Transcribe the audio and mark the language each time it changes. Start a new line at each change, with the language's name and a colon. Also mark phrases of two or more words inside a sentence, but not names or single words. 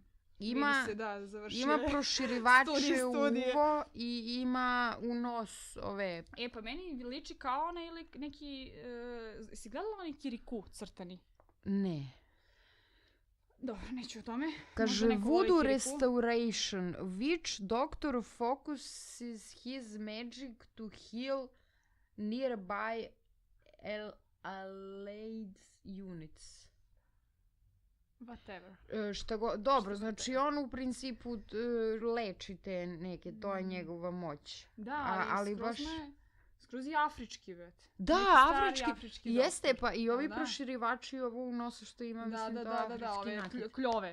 Serbian: Ima proširivače uvo i ima u nos ove... Pa meni liči kao ona ili neki... si gledala onaj Kirikou crtani? Ne. Dobro, neću o tome. Kaže,
English: Voodoo Restoration. Witch doctor focuses his magic to heal nearby allied units. Whatever.
Serbian: Dobro, znači on u principu leči te neke, to je njegova moć. Da, ali skroz je afrički, već. Da, afrički. Jeste, pa i ovi proširivači ovo u nosu što ima, mislim, to afrički nakit. Ove kljove,